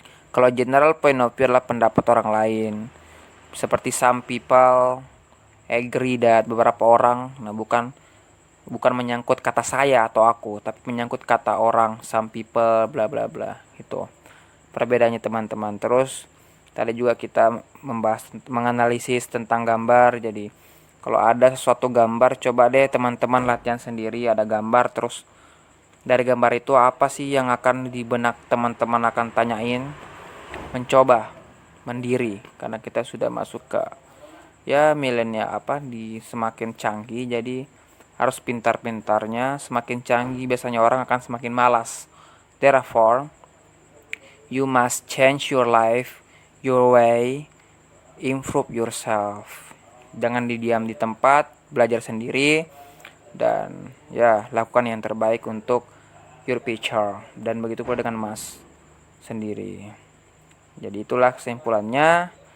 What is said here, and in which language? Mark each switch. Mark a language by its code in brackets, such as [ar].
[id] Kalau general point of view adalah pendapat orang lain. Seperti [en] some people agree that, [id] beberapa orang. Nah, bukan menyangkut kata saya atau aku, tapi menyangkut kata orang, some people, bla bla bla. Itu perbedaannya teman-teman. Terus tadi juga kita menganalisis tentang gambar. Jadi kalau ada sesuatu gambar, coba deh teman-teman latihan sendiri. Ada gambar, terus dari gambar itu apa sih yang akan di benak teman-teman akan tanyain. Mencoba mandiri, karena kita sudah masuk ke milenial di semakin canggih. Jadi harus pintar-pintarnya. Semakin canggih biasanya orang akan semakin malas [en] Therefore, you must change your life, your way, improve yourself. [id] Jangan didiam di tempat, belajar sendiri, dan ya lakukan yang terbaik untuk [en] your future. [id] Dan begitu pula dengan Mas sendiri. Jadi itulah kesimpulannya.